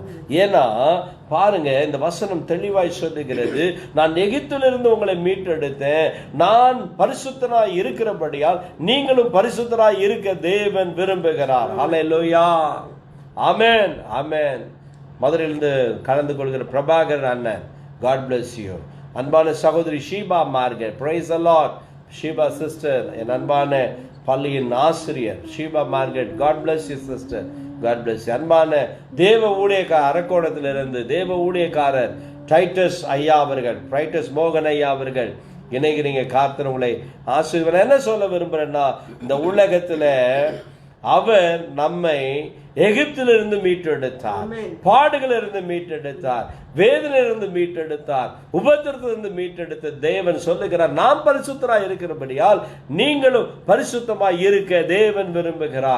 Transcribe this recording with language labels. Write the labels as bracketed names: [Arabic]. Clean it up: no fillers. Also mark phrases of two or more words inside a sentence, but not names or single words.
[Tamil] ஏன்னா பாருங்க, இந்த வசனம் தெளிவாய் சொல்லுகிறது, நான் எகிப்திலிருந்து உங்களை மீட்டெடுத்தேன். நான் பரிசுத்தராய் இருக்கிறபடியால் நீங்களும் பரிசுத்தராய் இருக்க தேவன் விரும்புகிறார். ஹல்லேலூயா. ஆமென், ஆமென். மதுரையிலிருந்து கலந்து கொள்கிற பிரபாகர் அண்ணன், [English] God bless you. [Tamil] அன்பான சகோதரி ஷீபா மார்கெட், [English] praise the Lord. [Tamil] ஷீபா சிஸ்டர், என் அன்பான பள்ளியின் ஆசிரியர் ஷீபா மார்கெட், [English] God bless you sister, God bless you. [Tamil] அன்பான தேவ ஊழியக்காரர், அரக்கோணத்திலிருந்து தேவ ஊழியக்காரர் டைட்டஸ் ஐயா அவர்கள், டைட்டஸ் மோகன் ஐயா அவர்கள் இணைகிறீங்க. கர்த்தர் உங்களை ஆசீர்வதிப்பார். என்ன சொல்ல விரும்புறேன்னா, இந்த உலகத்துல அவர் நம்மை எகிப்திலிருந்து மீட்டெடுத்தார், பாடுகளிலிருந்து மீட்டெடுத்தார், வேதனையிலிருந்து மீட்டெடுத்தார், உபத்திரத்திலிருந்து மீட்டெடுத்த தேவன் சொல்லுகிறார், நாம் பரிசுத்தராய் இருக்கிறபடியால் நீங்களும் பரிசுத்தமாய் இருக்க தேவன் விரும்புகிறார்.